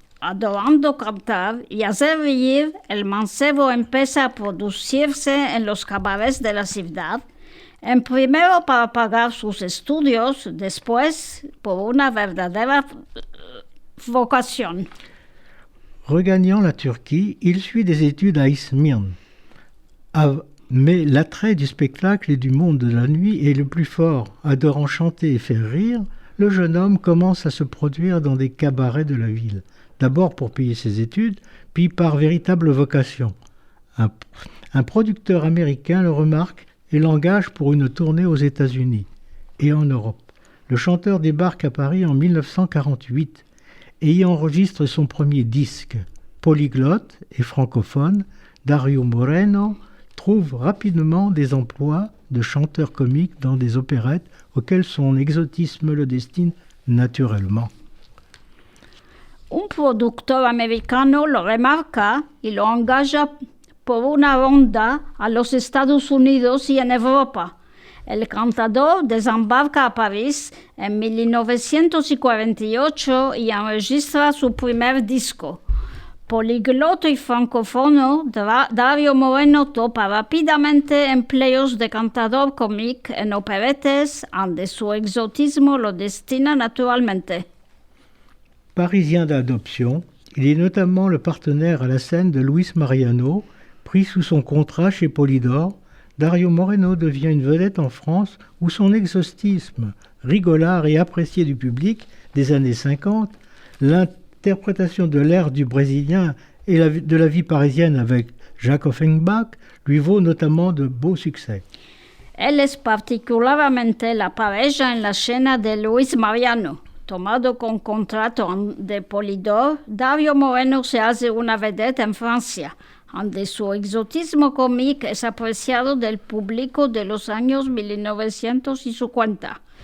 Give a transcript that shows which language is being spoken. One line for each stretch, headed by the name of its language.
Ladino: Adorando cantar y hacer reír, el mancebo empieza a producirse en los cabarets de la ciudad, en primero para pagar sus estudios, después por una verdadera vocación.
French: Regagnant la Turquie, il suit des études à Izmir. Mais l'attrait du spectacle et du monde de la nuit est le plus fort. Adorant chanter et faire rire, le jeune homme commence à se produire dans des cabarets de la ville. D'abord pour payer ses études, puis par véritable vocation. Un producteur américain le remarque et l'engage pour une tournée aux États-Unis et en Europe. Le chanteur débarque à Paris en 1948 et y enregistre son premier disque. Polyglotte et francophone, Dario Moreno trouve rapidement des emplois de chanteur comique dans des opérettes auxquelles son exotisme le destine naturellement.
Ladino: Un productor americano lo remarca y lo engaja por una ronda a los Estados Unidos y en Europa. El cantador desembarca a París en 1948 y enregistra su primer disco. Políglota y francófono, Dario Moreno topa rápidamente empleos de cantador cómic en operettes, donde su exotismo lo destina naturalmente.
French: Parisien d'adoption, il est notamment le partenaire à la scène de Luis Mariano, Pris sous son contrat chez Polydor, Dario Moreno devient une vedette en France où son exotisme rigolard et apprécié du public des années 50, l'interprétation de l'air du brésilien et de la vie parisienne avec Jacques Offenbach lui vaut notamment de beaux succès.
Ladino: Él es particularmente la pareja en la escena de Luis Mariano. Tomado con contrato de Polydor, Dario Moreno se hace una vedette en Francia, donde su exotismo cómico es apreciado del público de los años 1950.